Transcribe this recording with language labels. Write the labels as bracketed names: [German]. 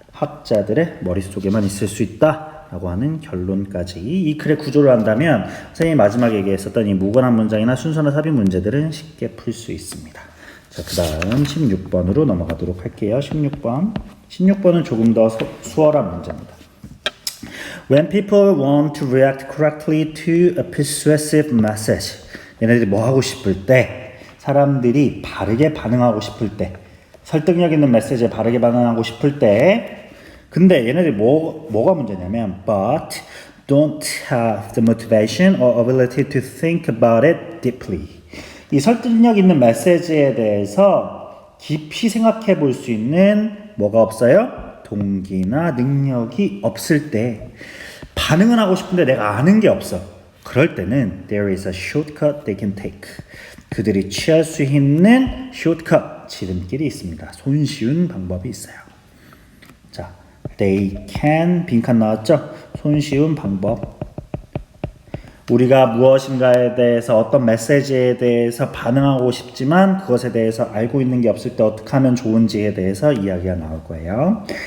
[Korean] 학자들의 머릿속에만 있을 수 있다 라고 하는 결론까지 이 글의 구조를 한다면 선생님이 마지막에 얘기했었던 이 무관한 문장이나 순서나 삽입 문제들은 쉽게 풀 수 있습니다. 자, 그 다음 16번으로 넘어가도록 할게요. 16번은 조금 더 수월한 문제입니다. [English] When people want to react correctly to a persuasive message, [Korean] 얘네들이 뭐 하고 싶을 때, 사람들이 바르게 반응하고 싶을 때, 설득력 있는 메시지에 바르게 반응하고 싶을 때, 근데 얘네들이 뭐가 문제냐면, [English] but don't have the motivation or ability to think about it deeply. [Korean] 이 설득력 있는 메시지에 대해서 깊이 생각해 볼 수 있는 뭐가 없어요? 동기나 능력이 없을 때 반응은 하고 싶은데 내가 아는 게 없어. 그럴 때는 [English] there is a shortcut they can take. [Korean] 그들이 취할 수 있는 shortcut, 지름길이 있습니다. 손쉬운 방법이 있어요. 자, [English] they can [Korean] 빈칸 나왔죠? 손쉬운 방법. 우리가 무엇인가에 대해서 어떤 메시지에 대해서 반응하고 싶지만 그것에 대해서 알고 있는 게 없을 때 어떻게 하면 좋은지에 대해서 이야기가 나올 거예요.